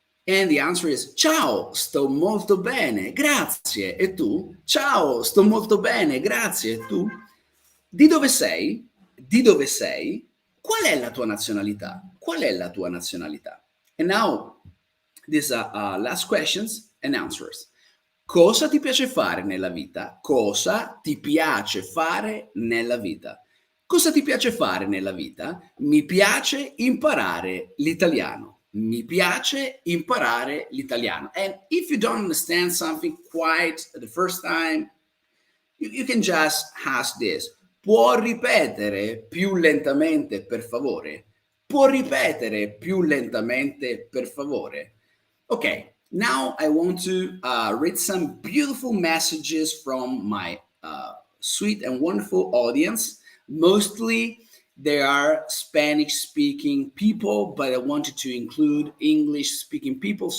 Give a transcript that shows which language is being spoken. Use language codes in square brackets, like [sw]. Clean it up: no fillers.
[en] And the answer is [it] ciao, sto molto bene, grazie. E tu? Ciao, sto molto bene, grazie. E tu? Di dove sei? Di dove sei? Qual è la tua nazionalità? Qual è la tua nazionalità? [en] And now, these are last questions and answers. [it] Cosa ti piace fare nella vita? Cosa ti piace fare nella vita? Cosa ti piace fare nella vita? Mi piace imparare l'italiano. mi piace imparare l'italiano. [en] And if you don't understand something quite the first time, you can just ask this. [it] Può ripetere più lentamente, per favore? Può ripetere più lentamente, per favore? [en] Okay, now I want to read some beautiful messages from my sweet and wonderful audience. Mostly they are Spanish speaking people, but I wanted to include English speaking people.